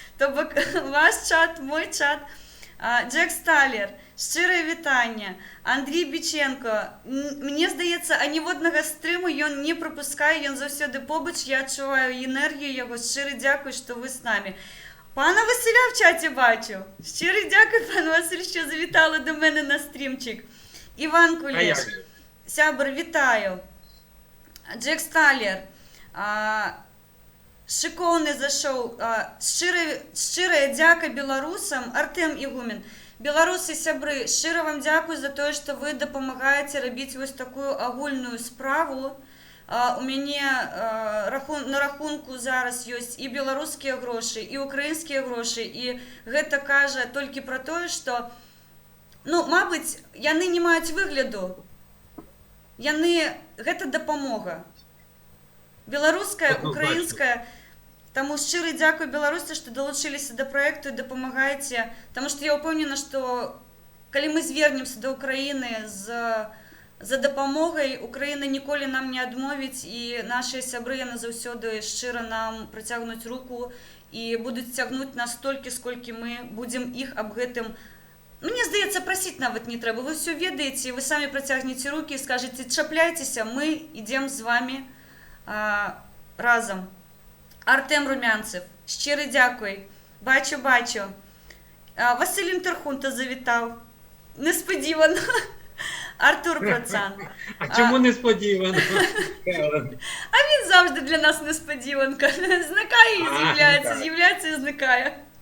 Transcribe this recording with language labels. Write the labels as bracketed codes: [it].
[be] То бок, ваш чат, мой чат. Джек Сталер, шчырае вітанне. Андрій Біченко, мне здаецца, аніводнага стрыму ён не прапускае, ён заўсёды побач, я адчуваю энергію яго, шчыры дзякуй, што вы з намі. [uk] Пана Василя в чаті бачу. Щирий дякую, пан Василь, що завітали до мене на стрімчик. Іван Кулеш, сябр, вітаю. Джек Сталер, шиковний зайшов. Щирая дяка білорусам. Артем Ігумен. [be] Беларусы, сябры, шчыра вам дзякую за тое, што вы дапамагаеце рабіць вось такую агульную справу. У мяне на рахунку зараз ёсць і беларускія грошы, і украінскія грошы, і гэта кажа толькі пра тое, што, ну, мабыць, яны не маюць выгляду. Гэта дапамога. Беларуская, украінская. Таму шчыры дзякуй беларусы, што далучыліся да праекту і дапамагаеце, таму што я ўпэўнена, што калі мы звернемся да Украіны за дапамогай, Украіна ніколі нам не адмовіць, і нашыя сябры яны заўсёды шчыра нам працягнуць руку і будуць цягнуць нас столькі, сколькі мы будзем іх аб гэтым. Мне здаецца, прасіць нават не трэба. Вы ўсё ведаеце, вы самі працягнеце рукі і скажаце: чапляйцеся, мы ідзем з вамі разам. Артем Румянцев, шчыры дзякуй. Бачу. [uk] Василь Інтерхунта завітав. Несподівано. Артур Процан. А чому несподівано? А він завжди для нас несподіванка. Зникає і з'являється і зникає.